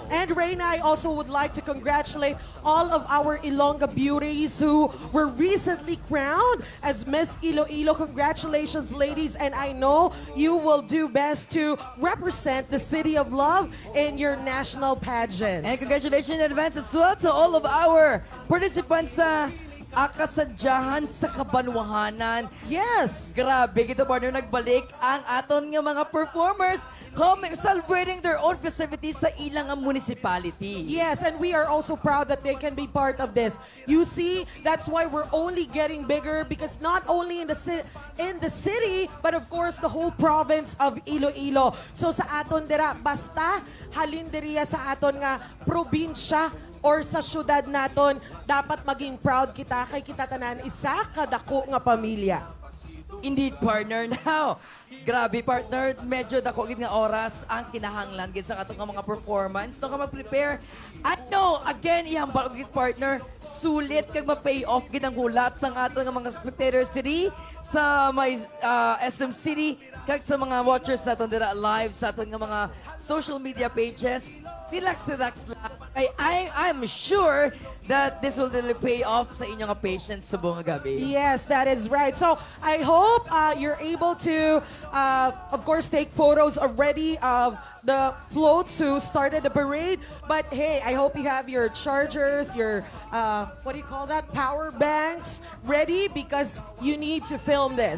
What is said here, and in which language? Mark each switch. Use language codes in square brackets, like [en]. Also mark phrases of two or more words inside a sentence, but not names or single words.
[en] And Reina, I also would like to congratulate all of our Ilongga beauties who were recently crowned as Miss Iloilo. Congratulations, ladies, and I know you will do best to represent the City of Love in your national pageant. And congratulations in advance as well to all of our participants [hil] sa Akasadyahan sa Kabanwahanan. [en] Yes! [hil] Grabe, kita partner, nagbalik ang aton nga mga performers [en] celebrating their own festivities [hil] sa ilang municipality. [en] Yes, and we are also proud that they can be part of this. You see, that's why we're only getting bigger because not only in the city, but of course the whole province of Iloilo. [hil] So sa aton dira, basta halin diriya sa aton nga probinsya or sa syudad naton, dapat maging proud kita kay kita tanan isa kadako nga pamilya. [en] Indeed, partner. [hil] Now, grabe, partner, medyo dako gid nga oras ang kinahanglan gid sa atong mga performance. No ka mag-prepare. [en] I know, again, [hil] ihambal gid partner, sulit kag ma-pay off gid ang hulat sa atong mga spectators diri sa may SM City kag sa mga watchers naton dira live sa atong mga [en] social media pages. [hil] Relax lang. [en] I'm sure that this will really pay off [hil] sa inyong patience sa buong gabi. [en] Yes, that is right. So I hope you're able to, of course, take photos already of the floats who started the parade. But hey, I hope you have your chargers, your, what do you call that, power banks ready because you need to film this.